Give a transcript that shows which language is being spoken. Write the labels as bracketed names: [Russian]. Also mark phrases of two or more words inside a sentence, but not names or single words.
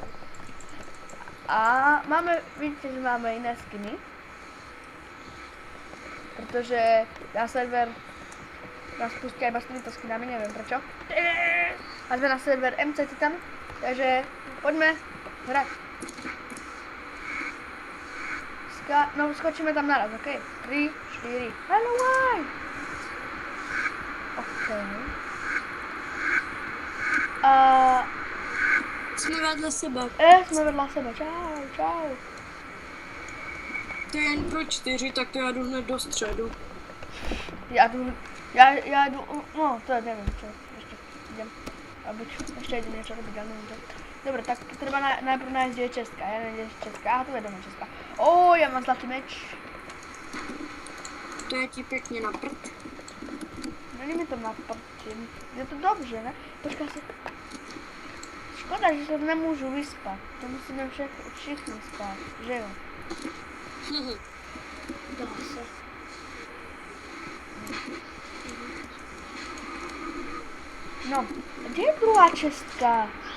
[Slovak] A máme, vidíte, že máme iné skiny, pretože na server nás pustia iba s týmito skinami, neviem prečo. A sme na server MC Titan, takže poďme hrať. No skočíme tam naraz, ok? [English] 3, 4, hello why? [Slovak] Ok. A... [Czech] Jsme vedle sebe. [Slovak] Jsme vedľa sebe, čau, čau. [Czech] To je jen pro 4, tak to já jdu hned do středu. Já jdu, no to nevím, čo, ještě idem. [Slovak] Ještě idem niečo robiť, ale neviem. Dobre, tak treba najprv nájsť, kde je Česká, ja neviem, kde je Česká, aha, tu je doma Česká. Ja mám zlatý meč. [Czech] To je ti pěkně na prd. Není mi to na prd, je to dobře, ne? [Slovak] Počkaj si. Škoda, že sa nemôžu vyspať, to musíme všichni spať, [Czech] že jo? Dá se. No, kde je druhá Česká?